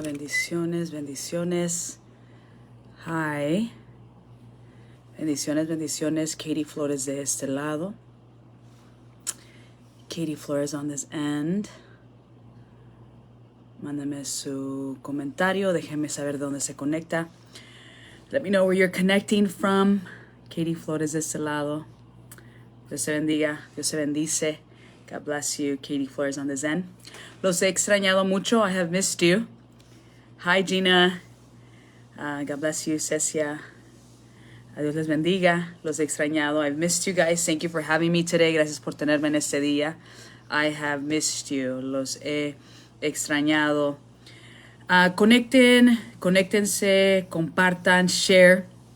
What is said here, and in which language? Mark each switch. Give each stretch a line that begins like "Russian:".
Spanish: Bendiciones, bendiciones. Hi. Bendiciones, bendiciones. Katie Flores de este lado.
English: Katie Flores on this end.
Spanish: Mándame su comentario. Déjeme saber dónde se conecta.
English: Let me know where you're connecting from.
Spanish: Katie Flores de este lado. Dios se bendiga. Dios se bendice.
English: God bless you. Katie Flores on this end.
Spanish: Los he extrañado mucho.
English: I have missed you. Hi, Gina. God bless you, Cecia.
Spanish: Dios les bendiga. Los he extrañado.
English: I've missed you guys. Thank you for having me today.
Spanish: Gracias por tenerme en este día.
English: I have missed you.
Spanish: Los he extrañado. Conéctense, compartan, share.